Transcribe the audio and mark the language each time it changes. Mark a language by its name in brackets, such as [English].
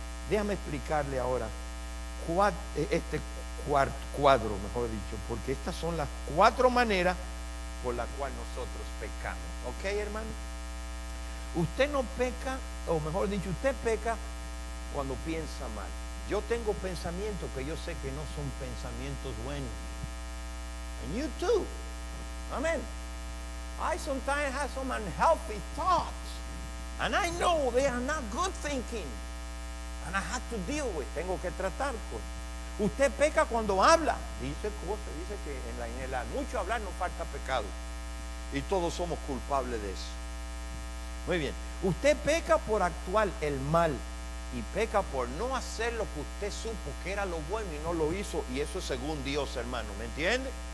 [Spanish] Déjame explicarle ahora este cuadro, mejor dicho, porque estas son las 4 maneras por las cuales nosotros pecamos. ¿Ok, hermano? Usted no peca, o mejor dicho, usted peca cuando piensa mal. Yo tengo pensamientos que yo sé que no son pensamientos buenos. [English] And you too. Amen. I sometimes have some unhealthy thoughts, and I know they are not good thinking, and I have to deal with. [Spanish] Tengo que tratar con. Usted peca cuando habla. Dice que en el mucho hablar no falta pecado, y todos somos culpables de eso. Muy bien. Usted peca por actuar el mal, y peca por no hacer lo que usted supo que era lo bueno y no lo hizo, y eso es según Dios, hermano. ¿Me entiende?